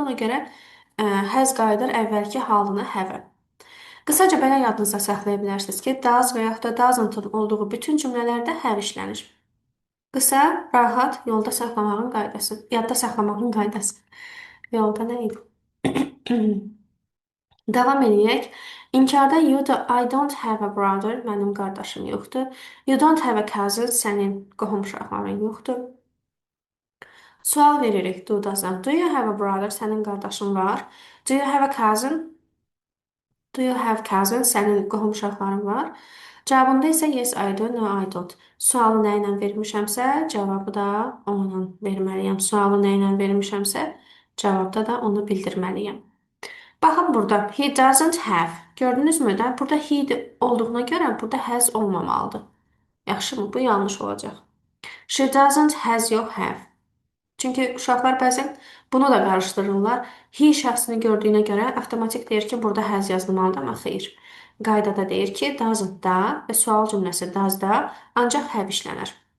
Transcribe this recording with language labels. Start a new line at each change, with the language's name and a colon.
Azerbaijani: Ona görə has qayıdır əvvəlki halına have-ə. Qısaca belə yadınızda saxlaya bilərsiniz ki, does və yaxud da doesn't olduğu bütün cümlələrdə have işlənir. Qısa, rahat, yolda saxlamağın qaydası. Yadda saxlamağın qaydası. Yolda nə idi? Davam edək.
English: İnkarda I don't have a brother.
Azerbaijani: Mənim qardaşım yoxdur.
English: You don't have a cousin.
Azerbaijani: Sənin qohum uşaqların yoxdur. Sual veririk
English: do, doesn't. Do you have a brother?
Azerbaijani: Sənin qardaşın var.
English: Do you have a cousin? Do you have cousins?
Azerbaijani: Sənin qohum uşaqların var. Cavabında isə
English: yes, I do, no, I don't.
Azerbaijani: Sualı nə ilə vermişəmsə, cavabı da onunla verməliyəm. Sualı nə ilə vermişəmsə, cavabda da onu bildirməliyəm. Baxın burada,
English: he doesn't have.
Azerbaijani: Gördünüzmü də? Burada he olduğuna görə burada has olmamalıdır. Yaxşımı? Bu yanlış olacaq.
English: She doesn't has
Azerbaijani: yox have. Çünki uşaqlar bəzən bunu da qarışdırırlar. He şəxsini gördüyünə görə avtomatik deyir ki, burada has yazılmalıdır, amma xeyr. Qaydada deyir ki, doesn't da və sual cümləsi does da ancaq have işlənər.